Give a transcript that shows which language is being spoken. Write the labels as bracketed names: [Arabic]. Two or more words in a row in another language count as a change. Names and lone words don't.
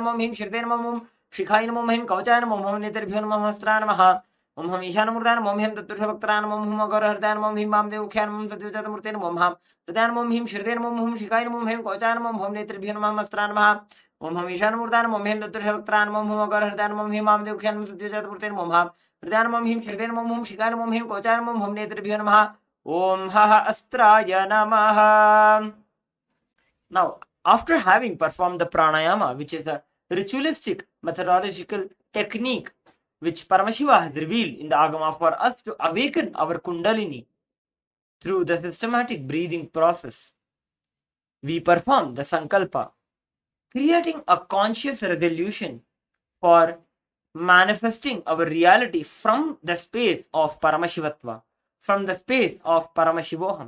[Sanskrit] Om Him Shirten Om Shikhain Om Him Kauchayan Om Hum Nitribhyun Om Hastran Maha Om Ham Ishanamurdan Om Him Tattrashavaktaran Om Hum Agarhardan Om Him Vamdevkyan Om Satyujatamurtin Om Ham Tadan Om Him Shirten Om Hum Shikhain Om Him Kauchayan Om Hum Nitribhyun Om Hastran Maha Om Ham Ishanamurdan Om Him Tattrashavaktaran Om Hum Agarhardan Om Him Vamdevkyan Om Satyujatamurtin Om Ham Tadan Om Him Shirten Om Hum Shikhain Om Him Kauchayan Om Hum Nitribhyun Maha Om Haha Astraya Namaha. [English] Now, after having performed the pranayama, which is a ritualistic methodological technique which Paramashiva has revealed in the Agama for us to awaken our Kundalini through the systematic breathing process, we perform the Sankalpa, creating a conscious resolution for manifesting our reality from the space of Paramashivatva, from the space of Paramashivoham.